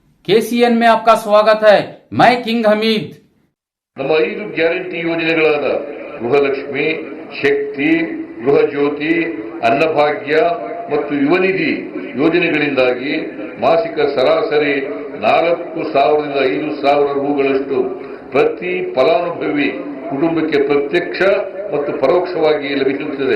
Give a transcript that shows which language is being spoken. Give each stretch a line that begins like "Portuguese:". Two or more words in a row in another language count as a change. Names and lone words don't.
Hindi: KCN में आपका स्वागत है। मैं किंग हमीद।
Kannada: ನಮ್ಮ 5 ಗ್ಯಾರಂಟಿ ಯೋಜನೆಗಳಾದ ಗೃಹಲಕ್ಷ್ಮಿ, ಶಕ್ತಿ, ಗೃಹ ಜ್ಯೋತಿ, ಅನ್ನಭಾಗ್ಯ ಮತ್ತು ಯುವನಿಧಿ ಯೋಜನೆಗಳಿಂದಾಗಿ ಮಾಸಿಕ ಸರಾಸರಿ 4,000ರಿಂದ 5,000 ರೂಗಳಷ್ಟು ಪ್ರತಿ ಫಲಾನುಭವಿ ಕುಟುಂಬಕ್ಕೆ ಪ್ರತ್ಯಕ್ಷ ಮತ್ತು ಪರೋಕ್ಷವಾಗಿ ಲಭಿಸುತ್ತದೆ.